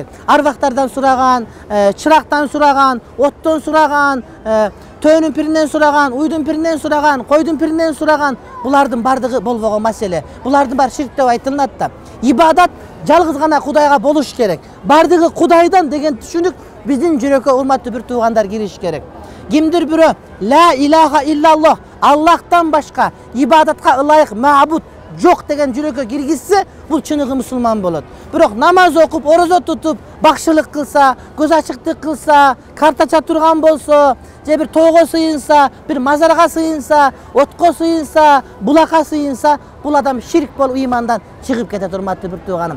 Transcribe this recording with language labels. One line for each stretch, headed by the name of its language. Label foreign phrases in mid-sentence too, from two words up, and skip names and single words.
Kyrgyz: Арбактардан сураган, чырактан сураган, оттон сураган, төөнүн пиринен сураган, уйдун пиринен сураган, койдун пиринен сураган, булардын бардыгы болбогон маселе. Булардын баары ширк деп айтылат да. Ибадат жалгыз гана кудайга болуш керек. Бардыгы кудайдан деген түшүнүк биздин жүрөккө, урматтуу бир туугандар, кириш керек. Кимдир бирөө
Arabic: لا إله إلا الله,
Kyrgyz: Аллахтан башка ибадатка ылайык маабуд жок деген жүрөккө киргизсе, бул чыныгы мусулман болот. Бирок намаз окуп, орозо тутуп, бакшылык кылса, көз ачыктык кылса, картача турган болсо, же бир тоого сыйынса, бир мазарга сыйынса, отко сыйынса, булакка сыйынса, бул адам ширк болуп ыймандан чыгып кетет, урматтуу бир тууганым.